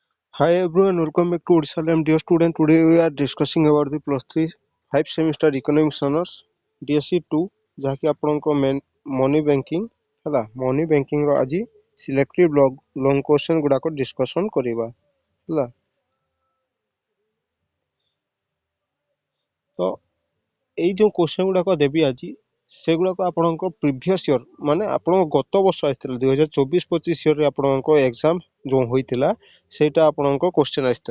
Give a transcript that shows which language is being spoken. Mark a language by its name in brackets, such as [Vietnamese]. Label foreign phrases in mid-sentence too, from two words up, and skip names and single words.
[English] Hi everyone, welcome back to Odisha Lab. Dear student, today we are discussing about the plus 3 5 semester economics honors DSC 2 [Odia] ଯାହାକି ଆପଣଙ୍କ [English] money banking ହେଲା money banking ର ଆଜି selective long question [Odia] ଗୁଡାକ ଡିସ୍କସନ କରିବା ହେଲା। ତ ଏଇ ଯୋଉ କ୍ୱେଶ୍ଚନ ଗୁଡାକ ଦେବି ଆଜି ସେଗୁଡାକ ଆପଣଙ୍କ [English] previous year [Odia] ମାନେ ଆପଣଙ୍କ ଗତ ବର୍ଷ ଆସିଥିଲା 2024-25 ଇୟରରେ ଆପଣଙ୍କ ଏକ୍ସାମ ଯୋଉ ହୋଇଥିଲା ସେଇଟା ଆପଣଙ୍କ କ୍ୱେଶ୍ଚନ ଆସିଥିଲା।